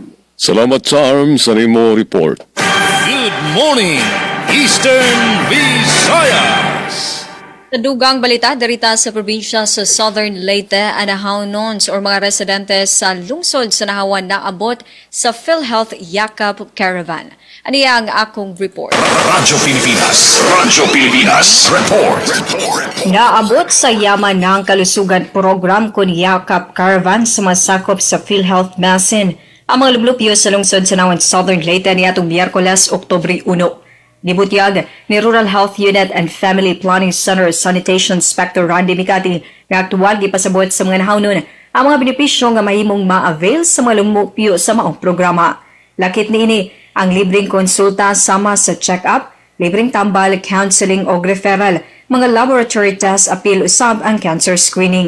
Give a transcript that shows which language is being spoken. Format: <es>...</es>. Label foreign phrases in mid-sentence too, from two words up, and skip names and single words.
<ceb>Salamat sa ARM sa nimo report.</ceb> <en>Good morning, Eastern Visayas.</en> <ceb>Sa dugang balita, darita sa probinsya sa Southern Leyte, anahawnon or mga residente sa lungsod sa Nahawan na abot sa PhilHealth Yakap Caravan. Ano ang akong report? Radyo Pilipinas report. Naabot sa yaman ng kalusugan program kun Yakap Caravan sumasakop sa PhilHealth Masin ang mga lublupyo sa lungsod sa Nahawan Southern Leyte niadtong Miyerkules, Oktubre 1. Nibutyag ni Rural Health Unit and Family Planning Center Sanitation Inspector Randy Mikati nga aktual gipasabot sa mga nahawnon ang mga benepisyo nga mahimong ma-avail sa mga lumupyo sa maong programa. Lakit niini ang libreng konsulta sama sa check-up, libreng tambal, counseling o referral, mga</ceb> <en>laboratory tests</en> <ceb>apil usab ang</ceb> <en>cancer screening.</en>